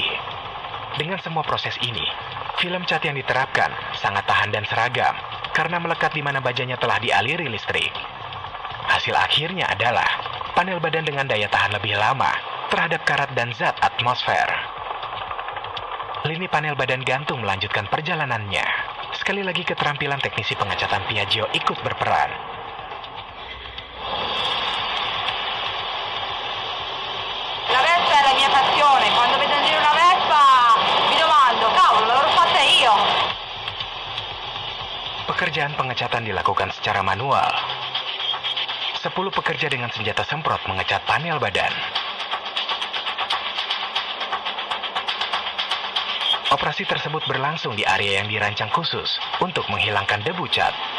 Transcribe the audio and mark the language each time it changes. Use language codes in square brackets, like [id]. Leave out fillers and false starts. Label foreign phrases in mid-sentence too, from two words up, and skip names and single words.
[id] Dengan semua proses ini, film cat yang diterapkan sangat tahan dan seragam karena melekat di mana bajanya telah dialiri listrik. Hasil akhirnya adalah panel badan dengan daya tahan lebih lama terhadap karat dan zat atmosfer. Lini panel badan gantung melanjutkan perjalanannya. Sekali lagi keterampilan teknisi pengecatan Piaggio ikut berperan. [it] La Vespa è la mia passione. Quando vedo in giro una Vespa mi domando, cavolo, l'avrò fatta io. [id] Pekerjaan pengecatan dilakukan secara manual. 10 pekerja dengan senjata semprot mengecat panel badan. Operasi tersebut berlangsung di area yang dirancang khusus untuk menghilangkan debu cat.